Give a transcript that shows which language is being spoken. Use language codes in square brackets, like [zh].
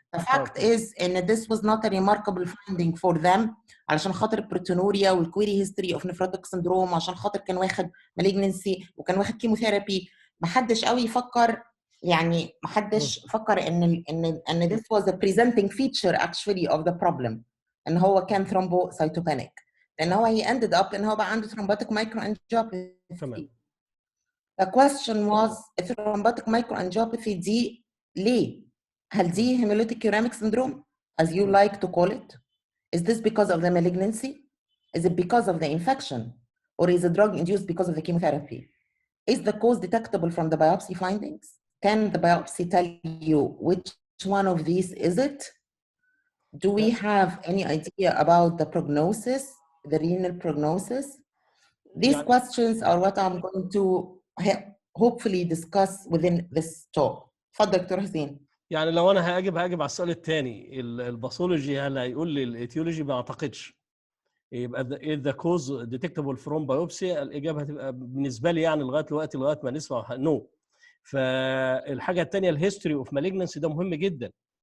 [en] The fact is ان this was not a remarkable finding for them [ar] علشان خاطر [en] البروتونوريا والكويري history of nephrotic syndrome, [ar] عشان خاطر كان واخد [en] Malignancy وكان واخد chemotherapy. [ar] ما حدش قوي فكر، يعني ما حدش فكر ان [en] this was a presenting feature actually of the problem [ar] ان هو كان thrombocytopenic، لان هو [en] he ended up [ar] ان هو بقى عنده thrombotic microangiopathy. تمام. [en] The question was thrombotic microangiopathy [ar] دي ليه؟ هل دي [en] hemolytic uremic syndrome as you like to call it? Is this because of the malignancy? Is it because of the infection? Or is it drug induced because of the chemotherapy? Is the cause detectable from the biopsy findings? Can the biopsy tell you which one of these is it? Do we have any idea about the prognosis, the renal prognosis? These questions are what I'm going to hopefully discuss within this talk. [ar] اتفضل دكتور حسين. يعني لو انا هاجب على السؤال الثاني، الباثولوجي هل هيقول لي الايتيولوجي؟ ما اعتقدش. يبقى [en] the cause detectable from biopsy, [ar] الاجابه هتبقى بالنسبه لي يعني لغايه ما نسمع نو. فالحاجه الثانيه الهيستوري اوف مالجنسي ده مهم جدا.